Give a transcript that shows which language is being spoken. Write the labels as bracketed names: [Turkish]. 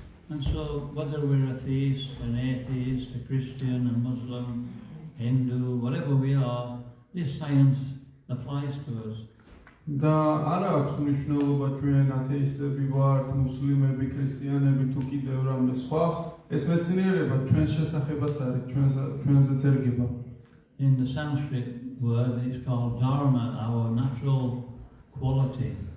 [English] And so, whether we're a theist, an atheist, a Christian, a Muslim, Hindu, whatever we are, this science applies to us. [Georgian] და არა აქვს მნიშვნელობა ჩვენ ათეისტები ვართ, მუსლიმები, ქრისტიანები თუ კიდევ რამე სხვა, ეს მეცნიერება ჩვენს შესახებაც არის, ჩვენზეც ერგება. [English] In the Sanskrit word, it's called dharma, our natural quality.